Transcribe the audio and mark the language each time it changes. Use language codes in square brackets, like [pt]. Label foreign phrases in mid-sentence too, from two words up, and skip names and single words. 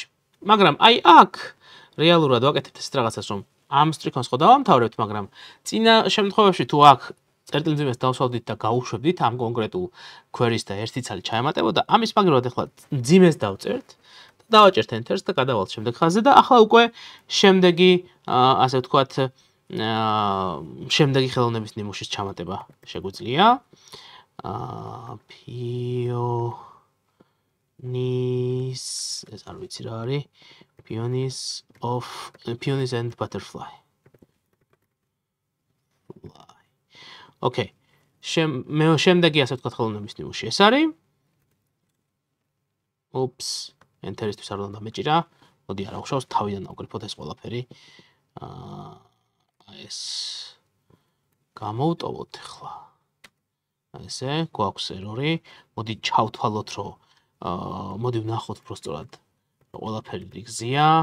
[ka] მაგრამ აი აქ რეალურად ვაკეთებთ ეს რაღაცას, რომ ამ სტრიქონს ხო დავამთავრებთ, მაგრამ წინა შემთხვევაში თუ აქ წერტილმძიმეს დავსვავდით და გაუშვებდით ამ კონკრეტულ query-ს და ერთი ცალი ჩაემატებოდა, ამის მაგალითად ახლა მძიმეს დავწერთ და დავაჭერთ enter-ს და გადავალთ შემდეგ ხაზზე და ახლა უკვე შემდეგი, ასე ვთქვათ, შემდეგი ხელოვნების ნიმუშის ჩამატება შეგვიძლია. Peonies, ეს არ ვიცი რა არის, [en] peonies and butterfly. Okay. [ka] შემდეგი ასე ვთქვათ ხელოვნების ნიმუში ეს არის. Oops, enter-ისთვის არ უნდა მეჭირა. მოდი არა უშავს, თავიდან ავკრიფოთ ეს ყველაფერი. ეს გამოვტოვოთ ახლა. ესე, გვაქვს error-ი. მოდი ჩავთვალოთ, რომ მოდი ვნახოთ პროსტორად ყველაფერი რიგზია.